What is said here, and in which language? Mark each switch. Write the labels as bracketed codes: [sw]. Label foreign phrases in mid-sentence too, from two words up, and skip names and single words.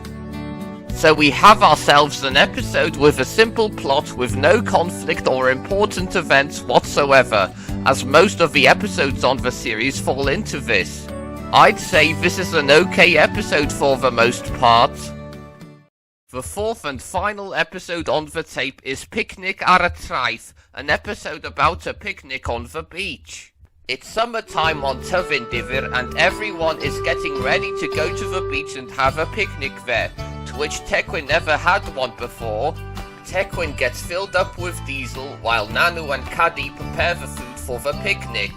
[en] So we have ourselves an episode with a simple plot with no conflict or important events whatsoever, as most of the episodes on the series fall into this. I'd say this is an okay episode for the most part. The fourth and final episode on the tape is Picnic ar y Traeth, an episode about a picnic on the beach. It's summertime on Tequin and everyone is getting ready to go to the beach and have a picnic there, to which Tequin never had one before. Tequin gets filled up with diesel while Nanu and Caddy prepare the food for the picnic.